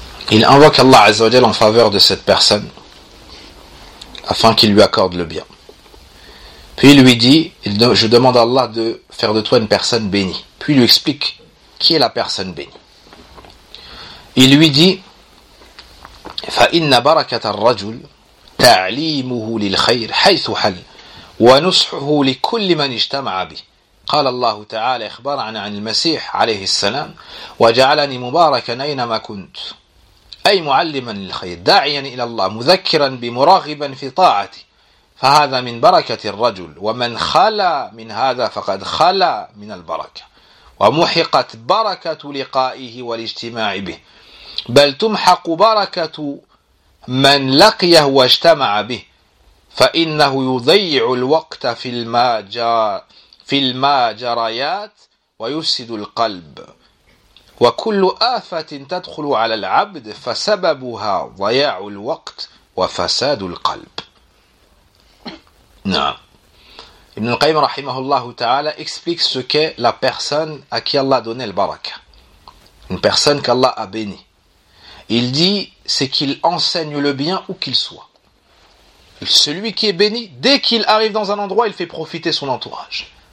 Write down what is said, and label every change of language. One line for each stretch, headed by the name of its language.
French: Il invoque Allah Azza wa Jal en faveur de cette personne afin qu'il lui accorde le bien. Puis il lui dit, je demande à Allah de faire de toi une personne bénie. Puis il lui explique qui est la personne bénie. Il lui dit,
Arabic: فَإِنَّ بَرَكَةَ الرَّجُلِ تَعْلِيمُهُ لِلْخَيْرِ حَيْثُ حَلْ وَنُصْحُهُ لِكُلِّ مَنْ اجْتَمَعَ بِهِ. قال الله تعالى إخبرنا عن المسيح عليه السلام وَجَعَلَنِي مُبَارَكًا أَيْنَمَا كُنْتُ أي معلما للخير داعيا إلى الله مذكرا بمراغبا في طاعته فهذا من بركة الرجل ومن خلا من هذا فقد خلا من البركة ومحقت بركة لقائه والاجتماع به بل تمحق بركة من لقيه واجتمع به فإنه يضيع الوقت في المجاريات ويفسد القلب وكل آفة تدخل على العبد فسببها ضياع الوقت و وفساد القلب. نعم.
French: Ibn al-Qayyim rahimahullah ta'ala explique ce qu'est la personne à qui Allah a donné le baraka. Une personne qu'Allah a bénie. Il dit, c'est qu'il enseigne le bien où qu'il soit. Celui qui est béni, dès qu'il arrive dans un endroit, il fait profiter son entourage.